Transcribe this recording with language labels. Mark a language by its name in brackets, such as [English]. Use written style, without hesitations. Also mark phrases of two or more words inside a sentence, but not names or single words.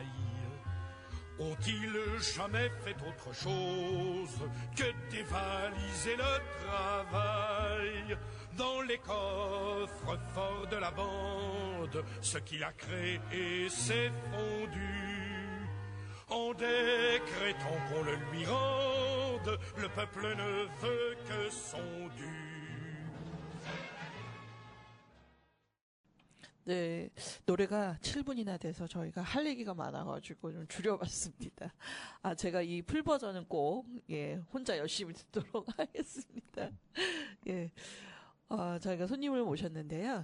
[French] Ont-ils jamais fait autre chose que dévaliser le travail? Dans les coffres forts de la bande, ce qu'il a créé s'est fondu. En décrétant qu'on le lui rende, le peuple ne veut que son dû. [Korean] 네, 노래가 7분이나 돼서 저희가 할 얘기가 많아가지고 좀 줄여봤습니다. 아, 제가 이 풀 버전은 꼭, 예, 혼자 열심히 듣도록 하겠습니다. 예, 저희가 손님을 모셨는데요.